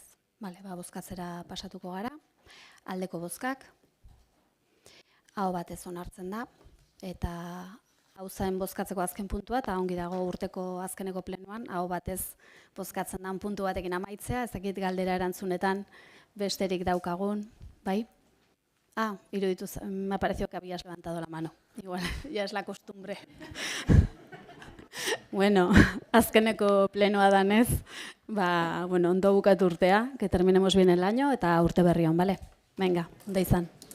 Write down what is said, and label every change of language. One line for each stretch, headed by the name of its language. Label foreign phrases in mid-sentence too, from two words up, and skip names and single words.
Basque: Bale, bozkatzera pasatuko gara. Aldeko bozkak, aho batez onartzen da, eta hau zen bozkatzeko azken puntua, eta ongi dago urteko azkeneko plenoan, aho batez bozkatzen dan puntu batekin amaitzea, ez dakit galdera erantzunetan besterik daukagun, bai? Iruditu,
Spanish: me ha parecido que habías levantado la mano. Igual, ya es la costumbre.
Basque: Bueno, azkeneko plenoa danez, ondo bukatu urtea,
Spanish: que terminemos bien el año,
Basque: eta urte berri on, bale? Venga, ondo izan.